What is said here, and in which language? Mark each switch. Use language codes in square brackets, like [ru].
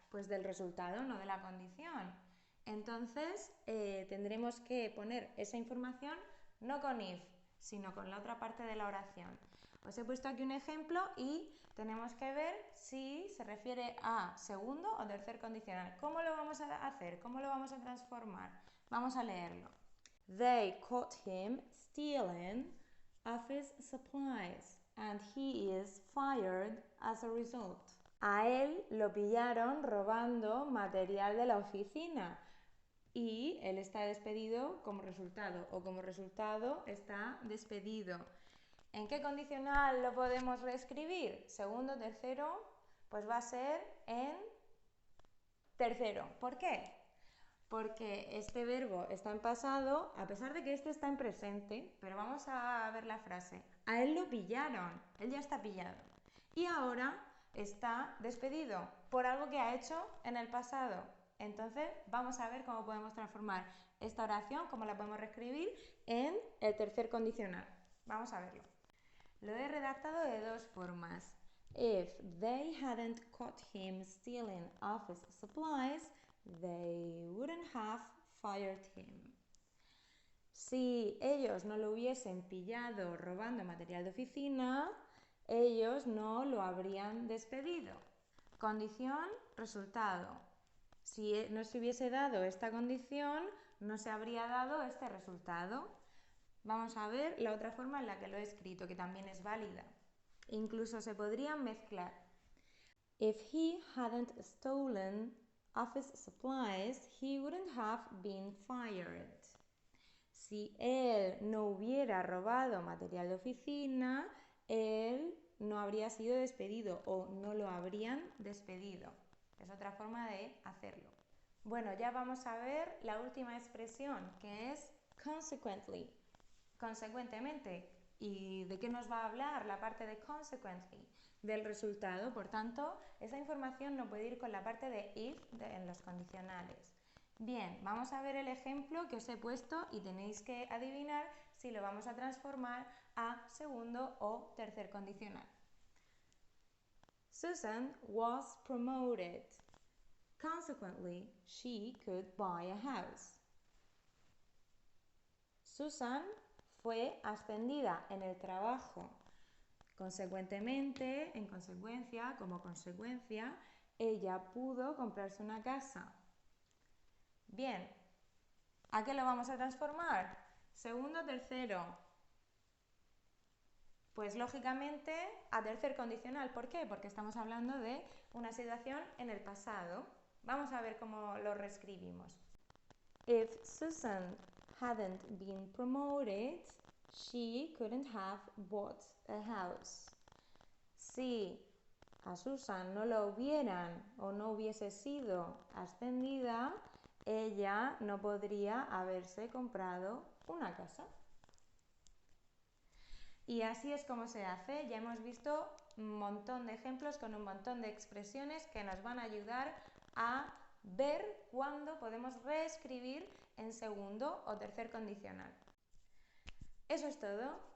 [es] Pues del resultado, no de la condición. Entonces tendremos que poner esa información no con if, sino con la otra parte de la oración. Os he puesto aquí un ejemplo y tenemos que ver si se refiere a segundo o tercer condicional. ¿Cómo lo vamos a hacer? ¿Cómo lo vamos a transformar? Vamos a leerlo. [en] They caught him stealing office supplies and he is fired as a result. [es] A él lo pillaron robando material de la oficina y él está despedido como resultado o como resultado está despedido. ¿En qué condicional lo podemos reescribir? Segundo, tercero, pues va a ser en tercero. ¿Por qué? Porque este verbo está en pasado, a pesar de que este está en presente, pero vamos a ver la frase. A él lo pillaron, él ya está pillado. Y ahora está despedido por algo que ha hecho en el pasado. Entonces vamos a ver cómo podemos transformar esta oración, cómo la podemos reescribir en el tercer condicional. Vamos a verlo. Lo he redactado de dos formas. [en] If they hadn't caught him stealing office supplies, they wouldn't have fired him. [es] Si ellos no lo hubiesen pillado robando material de oficina, ellos no lo habrían despedido. Condición, resultado. Si no se hubiese dado esta condición, no se habría dado este resultado. Vamos a ver la otra forma en la que lo he escrito, que también es válida. Incluso se podrían mezclar. [en] If he hadn't stolen office supplies, he wouldn't have been fired. [es] Si él no hubiera robado material de oficina, él no habría sido despedido o no lo habrían despedido. Es otra forma de hacerlo. Bueno, ya vamos a ver la última expresión, que es consequently. Consecuentemente. ¿Y de qué nos va a hablar la parte de consequently? Del resultado. Por tanto, esa información no puede ir con la parte de if en los condicionales. Bien, vamos a ver el ejemplo que os he puesto y tenéis que adivinar si lo vamos a transformar a segundo o tercer condicional. [en] Susan was promoted. Consequently, she could buy a house. [es] Susan fue ascendida en el trabajo. Consecuentemente, en consecuencia, como consecuencia, ella pudo comprarse una casa. Bien, ¿a qué lo vamos a transformar? Segundo, tercero. Pues lógicamente a tercer condicional. ¿Por qué? Porque estamos hablando de una situación en el pasado. Vamos a ver cómo lo reescribimos. [en] If Susan hadn't been promoted, she couldn't have bought a house. [es] Si a Susan no la hubieran o no hubiese sido ascendida, ella no podría haberse comprado una casa. Y así es como se hace. Ya hemos visto un montón de ejemplos con un montón de expresiones que nos van a ayudar a ver cuándo podemos reescribir en segundo o tercer condicional. Eso es todo.